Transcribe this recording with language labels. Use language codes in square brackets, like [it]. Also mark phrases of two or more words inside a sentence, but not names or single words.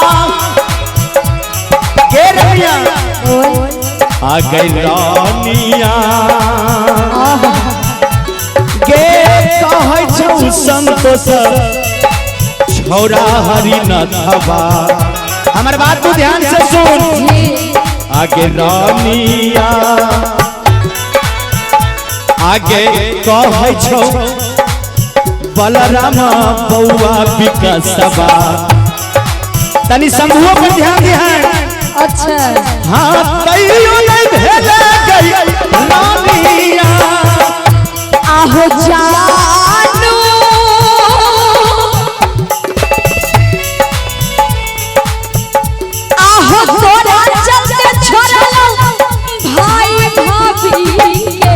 [mai] के रनिया आ गई रानिया गे कहै छौ संतोष छौरा हरिनाथवा हमर बात तू ध्यान से सुन आगे रानिया आगे कहै छौ बलराम बौआ विकासवा तनी समूह पर ध्यान दिहा अच्छा हाँ तैयो नहीं भेले गई रानिया आहो जानू आहो तोरा चलते छोड़लो भाई भाभी के